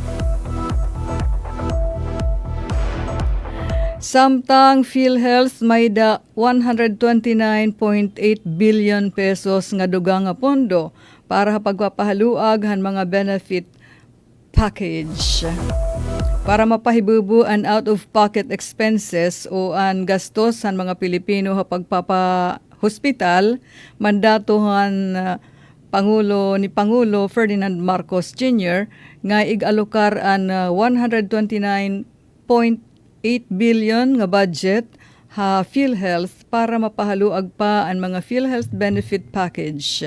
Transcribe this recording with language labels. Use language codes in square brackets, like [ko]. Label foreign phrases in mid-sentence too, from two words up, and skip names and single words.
[war] Samtang PhilHealth may da 129.8 billion pesos nga dugang nga pondo para pagpapahaluag han mga [en] benefit package. [war] Para mapahibubu ang [en] out-of-pocket expenses [war] o ang gastos han mga Pilipino ha pagpapa-hospital, mandatohan Pangulo Ferdinand Marcos Jr. nga igalokar ang 129.8 billion nga budget ha PhilHealth para mapahaluag pa ang mga PhilHealth [en] benefit package.